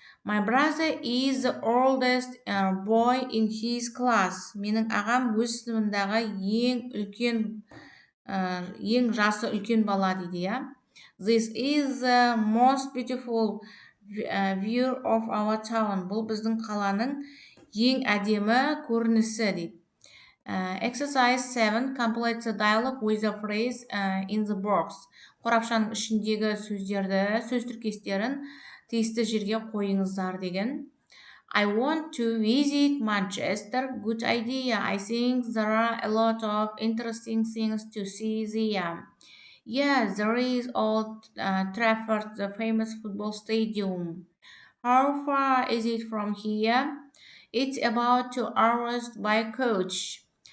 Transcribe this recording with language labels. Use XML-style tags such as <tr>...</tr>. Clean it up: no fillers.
<en>My brother is the oldest boy in his class.</en> <kk>Менің ағам өз сыныбындағы ең жасы үлкен бала дейді, иә?</kk> <en>This is the most beautiful view of our town.</en> <kk>Бұл біздің қаланың ең әдемі көрінісі дейді.</kk> <en>Exercise 7. Complete the dialogue with the phrase in the box.</en> <kk>Қорапшаның ішіндегі сөздерді, сөз тіркестерін тиісті жерге қойыңыздар деген.</kk> <en>I want to visit Manchester. Good idea. I think there are a lot of interesting things to see there. Yeah, there is Old Trafford, the famous football stadium. How far is it from here? It's about 2 hours by coach.</en>